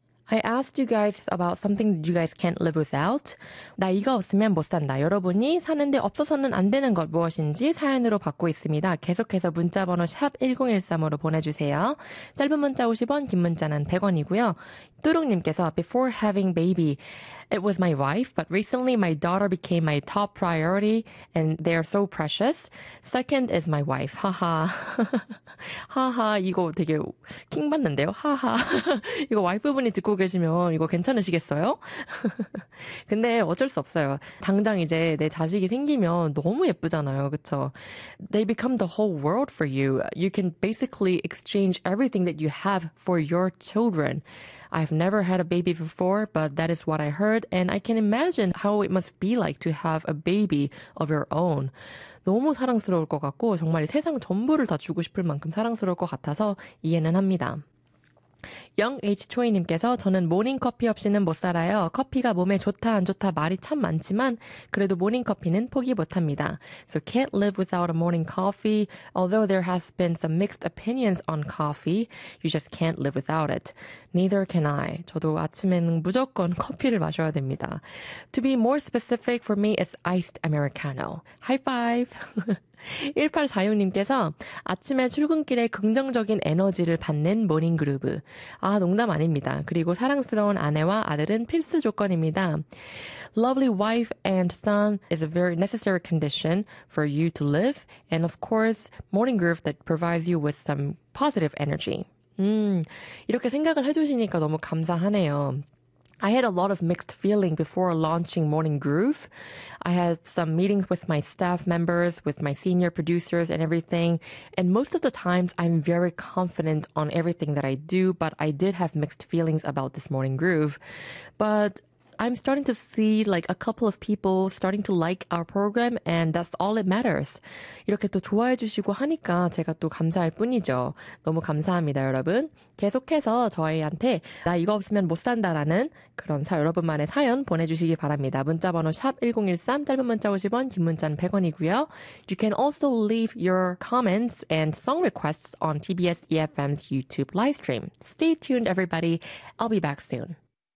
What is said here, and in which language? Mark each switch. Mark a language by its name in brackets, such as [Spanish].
[English] I asked you guys about something that you guys can't live without. [Korean] 나 이거 없으면 못 산다. 여러분이 사는데 없어서는 안 되는 것 무엇인지 사연으로 받고 있습니다. 계속해서 문자번호 샵 1013으로 보내주세요. 짧은 문자 50원, 긴 문자는 100원이고요. [English] 뚜룩님께서 Before having baby, it was my wife, but recently my daughter became my top priority and they are so precious. Second is my wife. 하하. 하하. [Korean] 이거 되게 킹 받는데요? 하하. 이거 와이프분이 듣고 계시면 이거 괜찮으시겠어요? 근데 어쩔 수 없어요. 당장 이제 내 자식이 생기면 너무 예쁘잖아요. 그쵸? [English] They become the whole world for you. You can basically exchange everything that you have for your children. I've never had a baby before, but that is what I heard, and I can imagine how it must be like to have a baby of your own. [Korean] 너무 사랑스러울 것 같고, 정말 세상 전부를 다 주고 싶을 만큼 사랑스러울 것 같아서 이해는 합니다. Young H초이님께서 저는 모닝커피 없이는 못 살아요. 커피가 몸에 좋다 안 좋다 말이 참 많지만 그래도 모닝커피는 포기 못합니다. [English] So can't live without a morning coffee. Although there has been some mixed opinions on coffee, you just can't live without it. Neither can I. [Korean] 저도 아침에는 무조건 커피를 마셔야 됩니다. [English] To be more specific for me, it's iced Americano. High five! [Korean] 1846님께서 아침에 출근길에 긍정적인 에너지를 받는 모닝 그루브. 아, 농담 아닙니다. 그리고 사랑스러운 아내와 아들은 필수 조건입니다. [English] Lovely wife and son is a very necessary condition for you to live. And of course, morning groove that provides you with some positive energy. [Korean] 이렇게 생각을 해주시니까 너무 감사하네요. [English] I had a lot of mixed feeling before launching Morning Groove. I had some meetings with my staff members, with my senior producers and everything. And most of the times I'm very confident on everything that I do, but I did have mixed feelings about this Morning Groove. But I'm starting to see like a couple of people starting to like our program, and that's all it matters. [Korean] 이렇게 또 좋아해 주시고 하니까 제가 또 감사할 뿐이죠. 너무 감사합니다, 여러분. 계속해서 저희한테 나 이거 없으면 못 산다라는 그런 여러분만의 사연 보내주시기 바랍니다. 문자번호 샵 1013, 짧은 문자 50원, 긴 문자는 100원이고요. [English] You can also leave your comments and song requests on TBS EFM's YouTube live stream. Stay tuned, everybody. I'll be back soon.